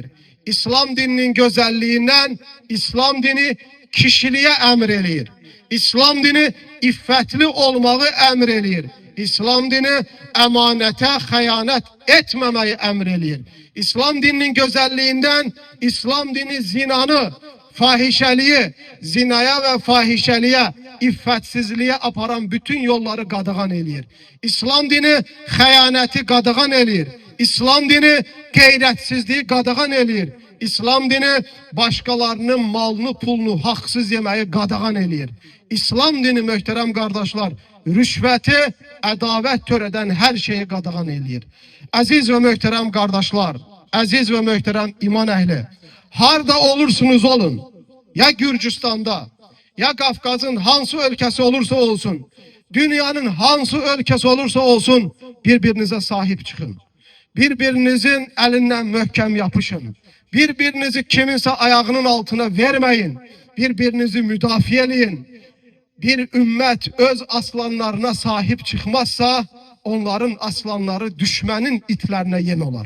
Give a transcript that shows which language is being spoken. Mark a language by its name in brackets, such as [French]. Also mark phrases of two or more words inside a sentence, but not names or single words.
[Turkish] İslam dininin güzelliğinden İslam dini kişiliğe emreliyir. İslam dini iffetli olmağı emreliyir. İslam dini emanete hayanet etmemeyi emreliyir. İslam dininin güzelliğinden [Azerbaijani] İslam dini zinanı, fahişeliği, zinaya ve fahişeliğe, iffetsizliğe aparan bütün yolları qadağan eləyir. İslam dini xəyanəti qadağan eləyir. İslam dini qeyrətsizliği qadağan eləyir. İslam dini başkalarının malını, pulunu haqsız yeməyi qadağan eləyir. İslam dini, möhtərəm qardaşlar, rüşvəti, ədavət törədən hər şeyi qadağan eləyir. Əziz və möhtərəm qardaşlar, əziz və möhtərəm iman əhli, harda olursunuz olun, ya Gürcüstanda, ya Qafqazın hansı ölkəsi olursa olsun, dünyanın hansı ölkəsi olursa olsun, [Turkish] birbirinize sahip çıkın. Birbirinizin elinden möhkəm yapışın. Birbirinizi kiminse ayağının altına vermeyin. [Azerbaijani] Birbirinizi müdafiə eləyin. [Turkish] Bir ümmet öz aslanlarına sahip çıkmazsa, onların aslanları düşmenin itlerine yem olar.